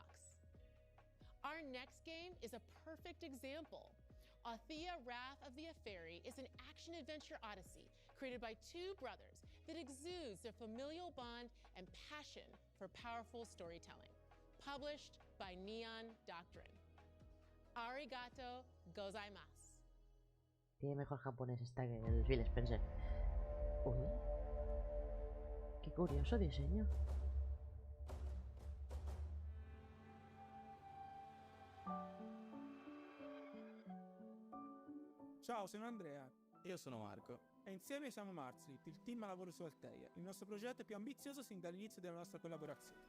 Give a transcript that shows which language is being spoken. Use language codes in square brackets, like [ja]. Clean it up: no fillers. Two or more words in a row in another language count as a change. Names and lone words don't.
[en] Our next game is a perfect example. Althea Wrath of the Apheri is an action-adventure odyssey created by two brothers that exudes their familial bond and passion for powerful storytelling. Published by Neon Doctrine. [ja] Arigato gozaimasu. [es] Tiene mejor japonés esta que el Phil Spencer. Uy, qué curioso diseño. [it] Ciao, sono Andrea. Io sono Marco. E insieme siamo Marslit, il team a lavoro su Althea, il nostro progetto più ambizioso sin dall'inizio della nostra collaborazione.